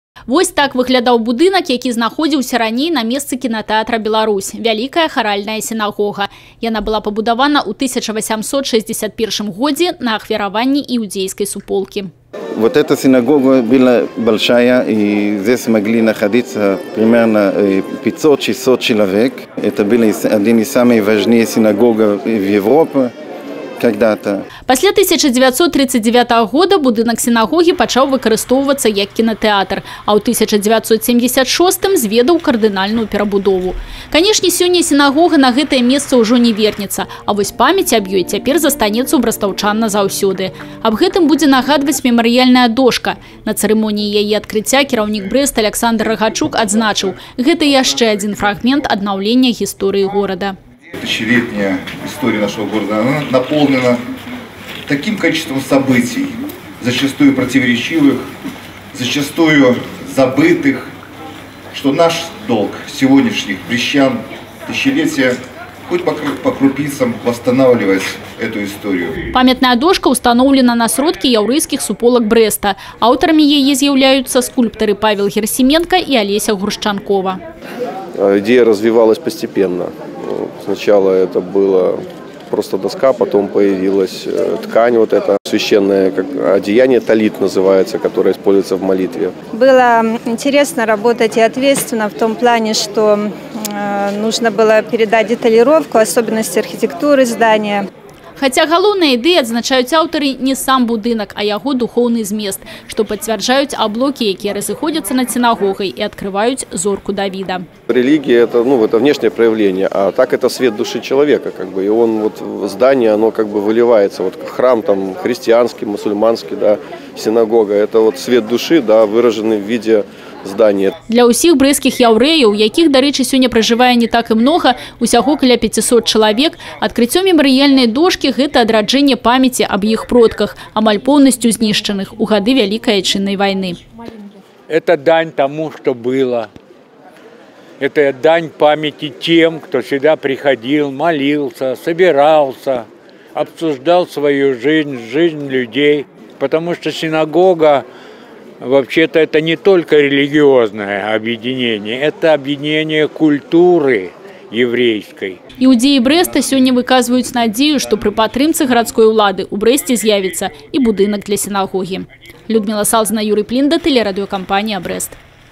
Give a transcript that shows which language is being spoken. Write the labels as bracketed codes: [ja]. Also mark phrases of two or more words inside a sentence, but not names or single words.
[be] Вось так выглядаў будынак, які знаходзіўся раней на месцы кинотеатра «Беларусь». Вялікая харальная синагога. Яна была пабудавана ў 1861 годзе на ахвяраванні іудзейскай суполкі. [ru] Вот эта синагога была большая, и здесь могли находиться примерно 500-600 человек. Это был один из самых важных синагог в Европе когда-то. [be] Пасля 1939 года будынак синагогі пачаў выкарыстоўвацца як кінотэатр, а ў 1976 зведаў кардынальную перабудову. Канешне, сёння синагога на гэтае месца ўжо не вернецца, а вось памяць аб ёй цяпер застанецца ў брастаўчан назаўсёды. Аб гэтым будзе нагадваць мемарыяльная дошка. На цырымоніі яе адкрыцця кіраўнік Брэста Александр Рагачук адзначыў: гэта яшчэ адзін фрагмент аднаўлення гісторыі горада. [ru] Тысячелетняя история нашего города, она наполнена таким количеством событий, зачастую противоречивых, зачастую забытых, что наш долг сегодняшних брестян тысячелетия хоть по крупицам восстанавливать эту историю. [be] Памятная дошка установлена на сродкі яўрэйскіх суполак Брэста. Аўтарамі яе з'яўляюцца скульптары Павел Герсименко и Олеся Гуршчанкова. [ru] Идея развивалась постепенно. Сначала это было просто доска, потом появилась ткань, вот это священное как одеяние, талит называется, которое используется в молитве. Было интересно работать и ответственно в том плане, что нужно было передать деталировку, особенности архитектуры здания. [be] Хаця галоўная ідэя, адзначаюць аўтары, не сам будынак, а яго духоўны змест, што пацвярджаюць аблокі, якія разыходзяцца над сінагогай і открываюць зорку Давида. [ru] Религия это, это внешнее проявление, а так это свет души человека, и он здание, оно выливается, храм там христианский, мусульманский, да, синагога, это свет души, да, выраженный в виде здания. [be] Для ўсіх брэсцкіх яўрэяў, якіх, дарэчы, сёння пражывае не так і многа, усяго каля 500 чалавек, адкрыццё мемарыяльнай дошкі – гэта адраджэнне памяці аб іх продках, амаль поўнасцю знішчаных у гады Вялікай Айчыннай вайны. [ru] Это дань тому, что было. Это дань памяти тем, кто сюда приходил, молился, собирался, обсуждал свою жизнь людей. Потому что синагога, вообще-то, это не только религиозное объединение, это объединение культуры еврейской. [be] Іудзеі Брэста сёння выказваюць надзею, што пры падтрымцы гарадской улады ў Брэсце з'явіцца і будынак для сінагогі. [ru] Людмила Салзина, Юрий Плинда, телерадиокомпания «Брест».